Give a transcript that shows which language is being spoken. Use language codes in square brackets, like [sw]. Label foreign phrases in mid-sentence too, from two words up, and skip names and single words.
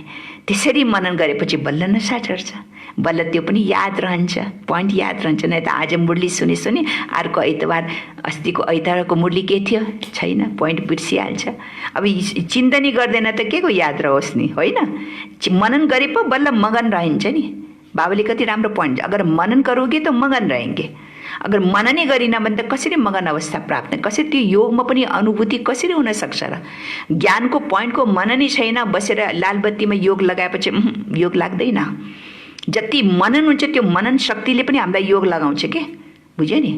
[ne] त्यसरी मनन गरेपछि बल्ल नसा चढ्छ, बल्ल त्यो पनि याद रहन्छ, पोइन्ट याद रहन्छ। नै त आज मुरली सुनी अर्को आइतबार, अस्तिको आइतबारको मुरली के थियो छैन, पोइन्ट बिर्सिहाल्छ। अब चिन्तनै गर्दैन त के को याद रहोस् नि, होइन। मनन गरे पो बल्ल मगन रहन्छ नि। बाबाले कति राम्रो पोइन्ट, [hi] अगर मनन करोगे तो मगन रहेंगे, [ne] अगर मननै गरिन भने त कसरी मगन अवस्था प्राप्त, कसरी त्यो योगमा पनि अनुभूति कसरी हुन सक्छ र। ज्ञानको पोइन्टको मननै छैन, बसेर लालबत्तीमा योग लगाएपछि योग लाग्दैन। जति मनन हुन्छ त्यो मनन शक्तिले पनि हामीलाई योग लगाउँछ के, बुझ्यो नि।